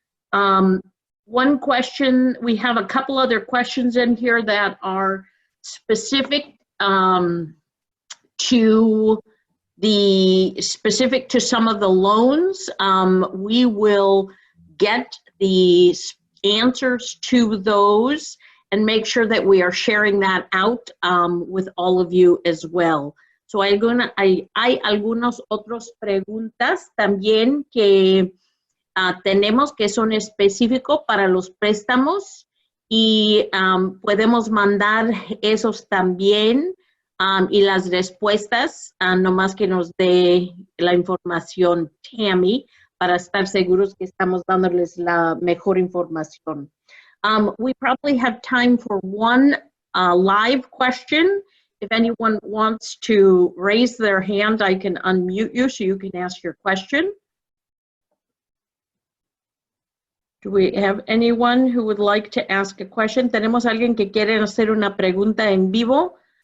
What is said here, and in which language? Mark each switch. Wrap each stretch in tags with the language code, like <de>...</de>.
<en>One question, we have a couple other questions in here that are specific to some of the loans. We will get the answers to those and make sure that we are sharing that out with all of you as well.</en> <es>So hay algunos otros preguntas también que tenemos que son específicos para los préstamos y podemos mandar esos también y las respuestas, nomás que nos dé la información Tammie para estar seguros que estamos dándoles la mejor información.</es> <en>We probably have time for one live question. If anyone wants to raise their hand, I can unmute you so you can ask your question. Do we have anyone who would like to ask a question?</en> <es>¿Tenemos alguien que quiere hacer una pregunta en vivo?</es>